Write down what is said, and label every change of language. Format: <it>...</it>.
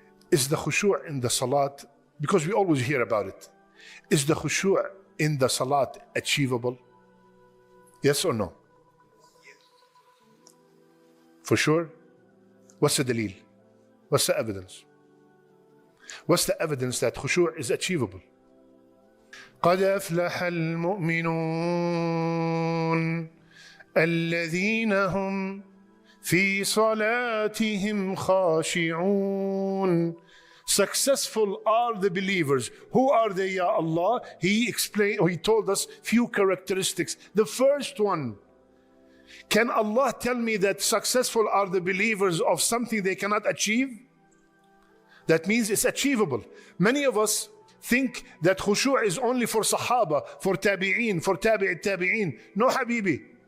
<en>Is the khushu' in the salat, because we always hear about it, is the khushu' in the salat achievable? Yes or no? For sure? What's the dalil? What's the evidence? What's the evidence that khushu' is achievable?</en> <ar>قد أفلح المؤمنون الذين هم في صلاتهم خاشعون</ar> <en>Successful are the believers. Who are they, Ya Allah? He explained, or He told us few characteristics. The first one, can Allah tell me that successful are the believers of something they cannot achieve? That means it's achievable. Many of us think that khushu' is only for Sahabah, for tabi'een, for tabi'in. No, Habibi.</en>